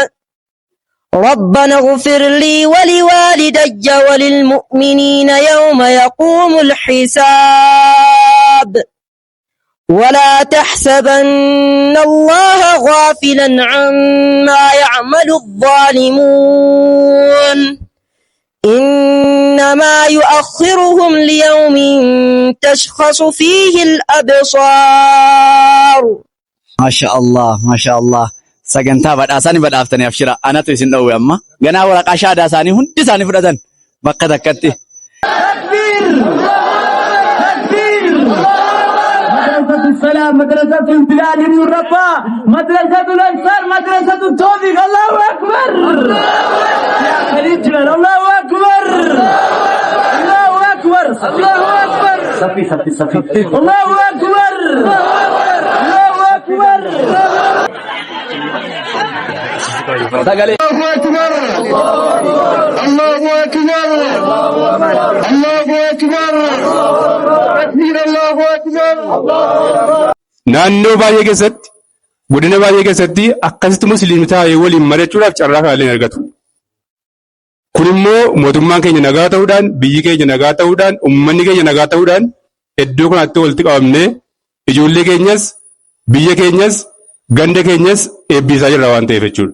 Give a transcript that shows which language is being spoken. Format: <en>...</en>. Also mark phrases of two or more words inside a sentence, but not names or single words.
<ar>ربنا اغفر لي ولوالدي وللمؤمنين يوم يقوم الحساب ولا تحسبن الله غافلا عما يعمل الظالمون إنما يؤخرهم ليوم تشخص فيه الأبصار. ما شاء الله ما شاء الله.</ar> <om>Sagantaa badhaasanii badhaaftanii abshira. Anatu isin dhowwe amma. Ganaa waraqaa shaadaa isaanii hundi isaanii fudhatan bakka takkatti.</om> <ar>مدرسة السلام مدرسة البلاد ابن الرباء مدرسة الأنصار مدرسة التوفيق الله أكبر يا خليج الله أكبر الله أكبر الله أكبر صفي صفي صفي الله أكبر الله أكبر الله أكبر الله أكبر الله أكبر تكبير الله أكبر.</ar> <om>naannoo baay'ee keessatti godina baay'ee keessatti akkasitti musliimii taa'ee waliin mari'achuudhaaf carraa kanallee argatu. Kun immoo mootummaan keenya nagaa ta'uudhaan biyyi keenya nagaa ta'uudhaan uummanni keenya nagaa ta'uudhaan iddoo kanatti walitti qabamnee ijoollee keenyas biyya keenyas ganda keenyas eebbisaa jirra waan ta'eef jechuudha.</om>